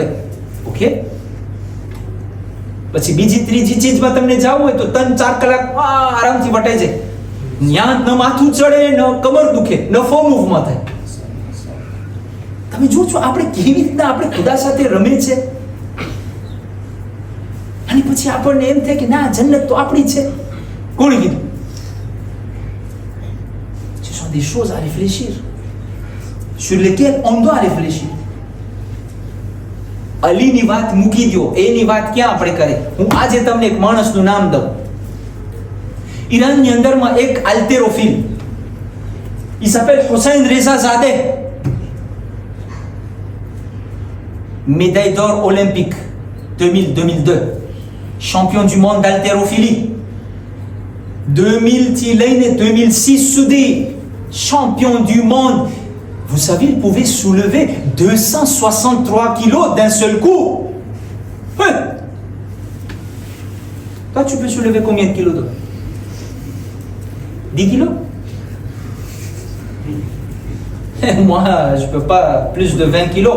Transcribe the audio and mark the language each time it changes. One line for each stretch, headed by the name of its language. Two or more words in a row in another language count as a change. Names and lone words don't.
Gujarati: ઓકે, પછી બીજી ત્રીજી ચીજમાં તમને જાવું હોય તો 3-4 કલાક આરામથી વટાઈ જાય. ત્યાં ન માથું ચડે, ન કમર દુખે, ન ફો મૂવમાં થાય. તમે જો છો આપણે કેવી રીતના આપણે ખુદા સાથે રમે છે. અને પછી આપણને એમ થાય કે ના, જન્નત તો આપણી છે. કોણે કીધું?
French: Ce sont des choses à réfléchir, sur lesquelles on doit réfléchir.
Gujarati: અલીની વાત મૂકી દો, એની વાત ક્યાં આપણે કરે. હું આજે તમને એક માણસનું નામ દઉં. ઈરાનની અંદરમાં એક આલ્ટેરોફિલ,
French: il s'appelle Hossein Reza Zadeh, médaille d'or olympique 2002, champion du monde d'haltérophilie
Gujarati: 2000 થી લઈને 2006 સુધી
French: champion du monde. Vous savez, il pouvait soulever 263 kilos d'un seul coup. Ouais. Toi, tu peux soulever combien de kilos d'eau? 10 kilos? Moi, je peux pas plus de 20 kilos.